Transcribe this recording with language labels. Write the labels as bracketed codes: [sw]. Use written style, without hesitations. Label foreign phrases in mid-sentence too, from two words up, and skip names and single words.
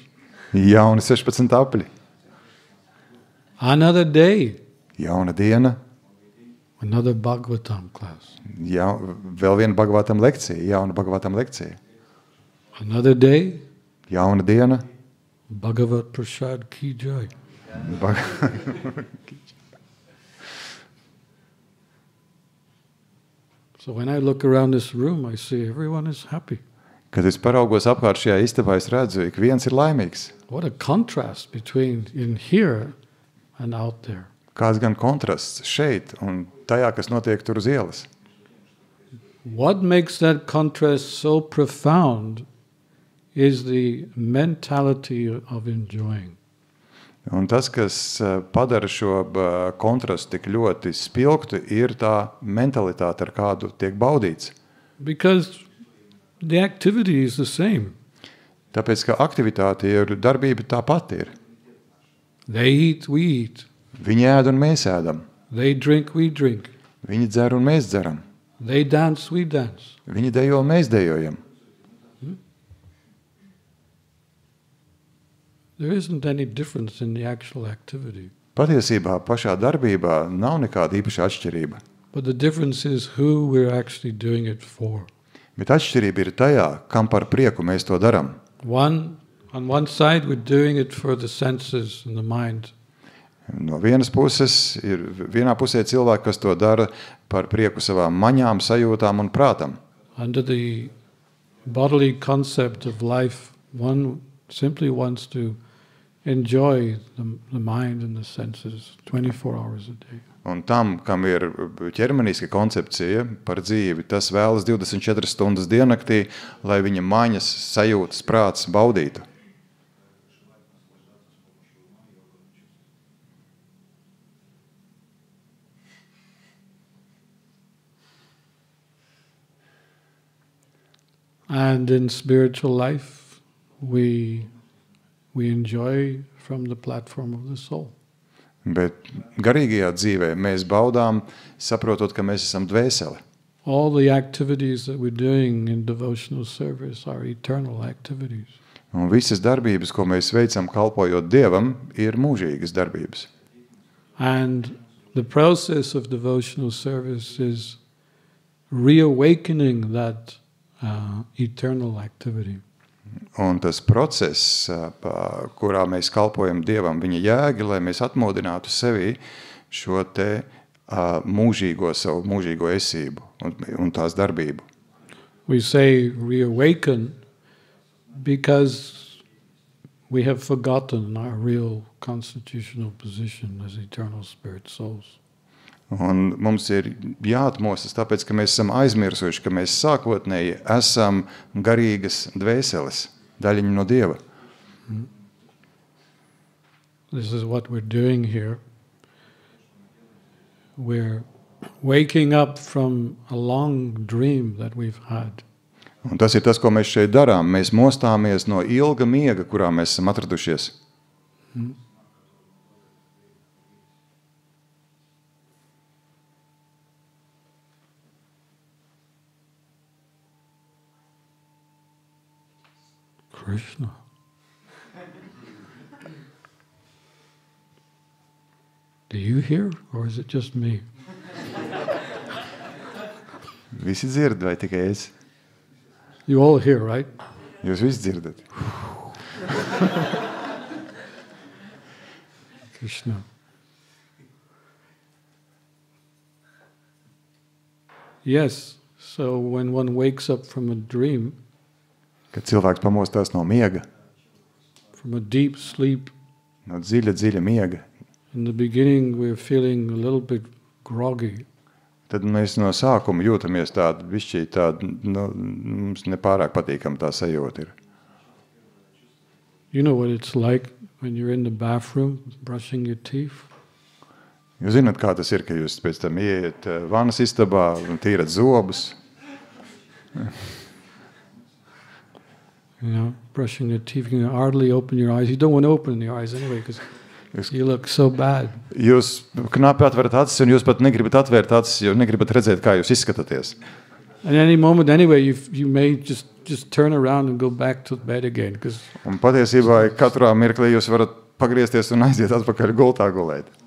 [lv] Jauni 16 apļi. [en] Another day, [lv] Jauna diena. [en] another Bhagavatam class. [lv] Vēl viena Bhagavatam lekcija, jauna Bhagavatam lekcija. [en] Another day, [lv] Jauna diena. [hi] Bhagavat Prasad Ki Jai. [en] So when I look around this room, I see everyone is happy. [lv] Kad es paraugos apkārt šajā istabā, es redzu, ik viens ir laimīgs. [en] What a contrast between in here and out there. [lv] Kāds gan kontrasts šeit un tajā, kas notiek tur uz ielas. [en] What makes that contrast so profound is the mentality of enjoying. [lv] Un tas, kas padara šo kontrastu tik ļoti spilgtu, ir tā mentalitāte, ar kādu tiek baudīts. [en] Because the activity is the same. [lv] Tāpēc, ka aktivitāte ir, darbība tā pati ir. [en] They eat, we eat. [lv] Viņi ēd un mēs ēdam. [en] They drink, we drink. [lv] Viņi dzer un mēs dzeram. [en] They dance, we dance. [lv] Viņi dejo un mēs dejojam. [en] There isn't any difference in the actual activity. [lv] Patiesībā pašā darbībā nav nekāda īpaša atšķirība. [en] But the difference is who we're actually doing it for. [lv] Bet atšķirība ir tajā, kam par prieku mēs to daram. [en] On one side, we're doing it for the senses and the mind. [lv] No vienas puses ir vienā pusē cilvēki, kas to dara par prieku savām maņām, sajūtām un prātam. [en] Under the bodily concept of life, one simply wants to enjoy the mind and the senses 24 hours a day. [lv] Un tam, kam ir ķermeniska koncepcija par dzīvi, tas vēlas 24 stundas diennaktī, lai viņa maņas, sajūtas, prāts baudītu. [en] And in spiritual life, we enjoy from the platform of the soul. [lv] Bet garīgajā dzīvē mēs baudām, saprotot, ka mēs esam dvēseli. [en] All the activities that we're doing in devotional service are eternal activities. [lv] Un visas darbības, ko mēs veicam kalpojot Dievam, ir mūžīgas darbības. [en] And the process of devotional service is reawakening that eternal activity. [lv] Un tas process, kurā mēs kalpojam Dievam, viņa jēga, lai mēs atmodinātu sevī šo te savu mūžīgo esību un tās darbību. [en] We say reawaken because we have forgotten our real constitutional position as eternal spirit souls. [lv] Un mums ir jāatmostas, tāpēc, ka mēs esam aizmirsuši, ka mēs sākotnēji esam garīgas dvēseles, daļiņa no Dieva. [en] this is what we're doing here. We're waking up from a long dream that we've had. [lv] Un tas ir tas, ko mēs šeit darām. Mēs mostāmies no ilga miega, kurā mēs esam atradušies. Krishna. [en] Do you hear, or is it just me? [lv] Visi dzird, vai tikai es? [en] You all hear, right? [lv] Jūs visi dzirdat. Krishna. [en] Yes, so when one wakes up from a dream, [lv] Kad cilvēks pamostās no miega, [en] from a deep sleep, [lv] no dziļa miega, [en] in the beginning we're feeling a little bit groggy. [lv] tad mēs no sākuma jūtamies tādi bišķī tādi, mums nepārāk patīkam tā sajūta ir. [en] You know what it's like when you're in the bathroom brushing your teeth? [lv] Jūs zināt, kā tas ir, ka jūs pēc tam ieiet vanas istabā un tīrat zobus. [en] You know, brushing your teeth, you can hardly open your eyes. You don't want to open your eyes anyway because you look so bad. [lv] Jūs knapi atverat acis un jūs pat negribat atvērt acis, jo negribat redzēt, kā jūs izskatāties. [en] At any moment anyway, you may just turn around and go back to bed again. [lv] Un patiesībā katrā mirklī jūs varat pagriezties un aiziet atpakaļ gultā gulēt.